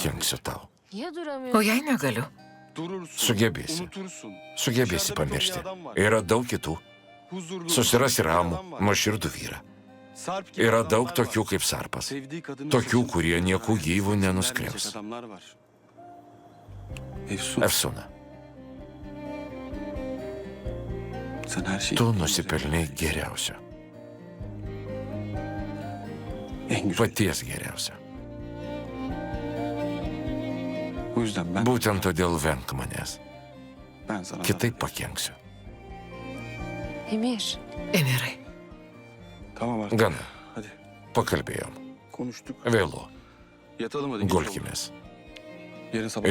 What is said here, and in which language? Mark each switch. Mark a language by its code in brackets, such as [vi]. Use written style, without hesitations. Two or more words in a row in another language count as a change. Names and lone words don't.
[lt] Pakenksiu tau. [tr] Niye O duramıyorsun? [lt] jei negaliu, [tr] Durursun, [lt] Sugebėsi. [tr] unutursun. [lt] Sugebėsi [tr] Dışarıda bir [lt] pamiršti. [tr] ton adam var. [lt] Yra daug kitų. [tr] Huzurlu, [lt] Susirasi [tr] bir [lt] ramų, [tr] adam var. [lt] nuoširdų vyrą. [tr] Sarp gibi [lt] Yra [tr] adamlar [lt] daug [tr] var. [lt] tokių kaip Sarpas. [tr] Sevdiği kadını [lt] Tokių, [tr] seçip [lt] kurie nieku gyvų [tr] vermeyecek [lt] nenuskriaus. [tr] adamlar var. Efsun, [lt] Efsūna, [tr] sen her şeyi... [lt] tu nusipelnai geriausio. [tr] En güzel. [lt] Paties geriausio. [tr] Bu yüzden ben, [lt] Būtent todėl venk manęs. [tr] ben sana... [lt] Kitaip pakenksiu. [tr] Emir. [lt] Emirai. [tr] Tamam artık. [lt] Gana. [tr] Hadi [lt] Pakalbėjom. [tr] konuştuk. [lt] Vėlu. [tr] Yatalım hadi. geç oldu. [lt] Gulkimės. [tr] Yarın sabah...